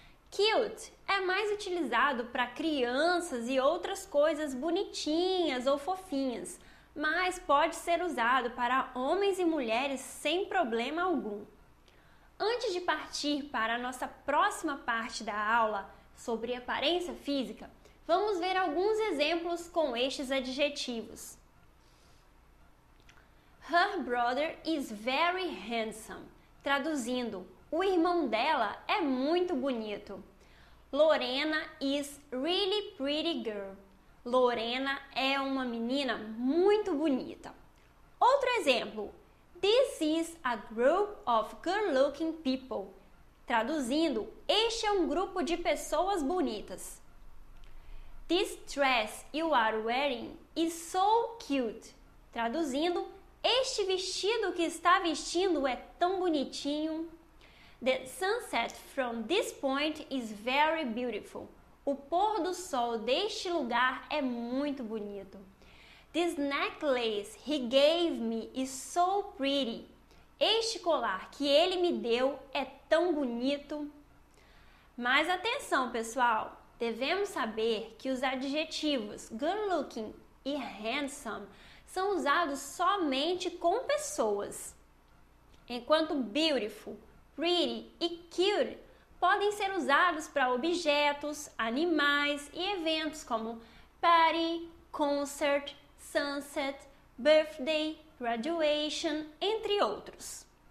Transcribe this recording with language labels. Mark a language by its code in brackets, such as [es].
[pt] Cute é mais utilizado para crianças e outras coisas bonitinhas ou fofinhas, mas pode ser usado para homens e mulheres sem problema algum. Antes de partir para a nossa próxima parte da aula sobre aparência física, vamos ver alguns exemplos com estes adjetivos. [en] Her brother is very handsome. [pt] Traduzindo, o irmão dela é muito bonito. [en] Lorena is really pretty girl. [pt] Lorena é uma menina muito bonita. Outro exemplo. [en] This is a group of good-looking people. [pt] Traduzindo, este é um grupo de pessoas bonitas. [en] This dress you are wearing is so cute. [pt] Traduzindo, este vestido que está vestindo é tão bonitinho. [en] The sunset from this point is very beautiful. [pt] O pôr do sol deste lugar é muito bonito. [en] This necklace he gave me is so pretty. [pt] Este colar que ele me deu é tão bonito. Mas atenção, pessoal! Devemos saber que os adjetivos good looking e handsome são usados somente com pessoas, enquanto beautiful, pretty e cute podem ser usados para objetos, animais e eventos como party, concert, sunset, birthday, graduation, entre outros.